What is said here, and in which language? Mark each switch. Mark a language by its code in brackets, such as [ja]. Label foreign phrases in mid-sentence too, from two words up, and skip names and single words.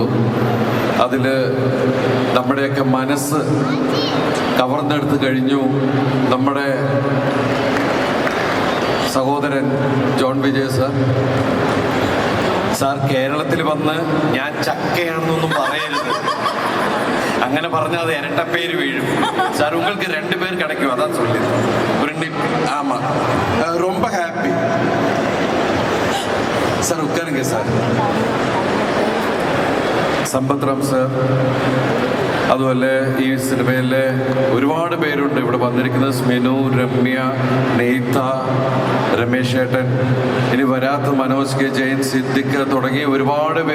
[ml] അതിൽ നമ്മുടെയൊക്കെ മനസ്സ് കവർന്നെടുത്ത് കഴിഞ്ഞു നമ്മുടെ സഹോദരൻ ജോൺ വിജയ് സാർ കേരളത്തിൽ വന്ന് ഞാൻ ചക്കയാണെന്നൊന്നും പറയരുത്. അങ്ങനെ പറഞ്ഞാൽ അത് ഇരട്ടപ്പേര് വീഴും. [ta] സാർ உங்களுக்கு 2 பேர் கிடைக்கும், அதான் சொல்லி ஒரு ஆமா ரொம்ப ஹாப்பி சார். உட்காருங்க சார். [ml] സമ്പത്ത് റാം സാർ, അതുപോലെ ഈ സിനിമയിലെ ഒരുപാട് പേരുണ്ട് ഇവിടെ വന്നിരിക്കുന്നത്. സ്മിനു, രമ്യ, നെയ്ത്ത, രമേശ് ഏട്ടൻ, ഇനി വരാത്ത മനോജ് കെ ജയൻ, സിദ്ദിഖ് തുടങ്ങിയ ഒരുപാട് പേര്.